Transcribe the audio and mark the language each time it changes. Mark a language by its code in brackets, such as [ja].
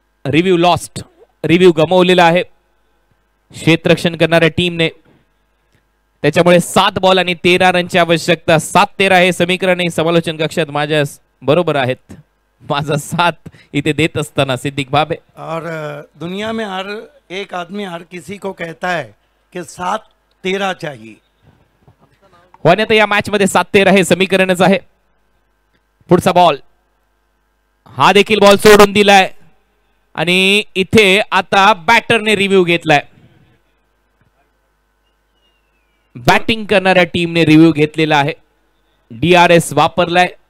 [mr] Review lost, review गमावलेला आहे क्षेत्ररक्षण करणाऱ्या टीमने. त्याच्यामुळे 7 बॉल आणि 13 रनची आवश्यकता. 7-13 हे समीकरण समालोचन कक्षात माझ्या बरोबर आहेत. माझा साथ इथे देत असताना सिद्दीक भाबे. [hi] और दुनिया में हर एक आदमी हर किसी को कहता है कि 7-13 चाहिए. [mr] होण्यात या मॅच मध्ये 7-13 हे समीकरणच आहे. पुढचा बॉल, हा देखील बॉल सोडून दिलाय आणि इथे आता बॅटरने रिव्ह्यू घेतलाय. बॅटिंग करणाऱ्या टीमने रिव्ह्यू घेतलेला आहे. DRS वापरलाय.